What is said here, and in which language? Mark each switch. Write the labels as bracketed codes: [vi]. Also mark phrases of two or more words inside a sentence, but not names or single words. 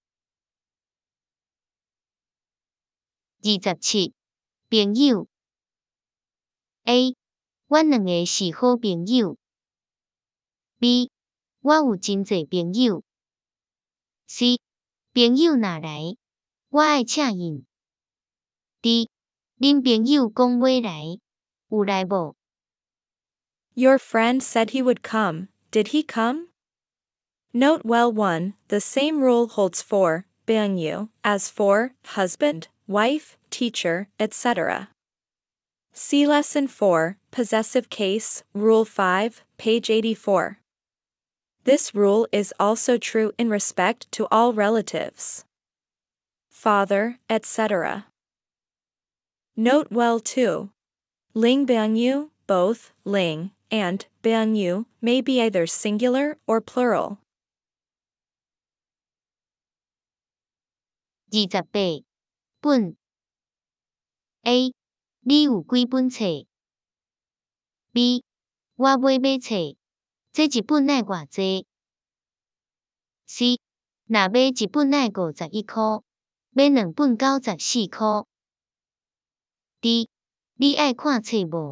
[nan] 27 朋友 A 阮2个是好朋友 B 我有真济朋友 C 朋友若来，我爱请因 D 恁朋友讲要来，有来无 [en] Your friend said he would come. Did he come? Note well 1. The same rule holds for banyu as for husband, wife, teacher, etc. See Lesson 4, Possessive Case, Rule 5, page 84. This rule is also true in respect to all relatives. Father, etc. Note well 2. Ling banyu, both ling and banyu may be either singular or plural. [nan] 28 本 A 你有几本册 B 我买册，这一本爱偌济 C 若买一本爱51箍，买2本94箍 D 你爱看册无？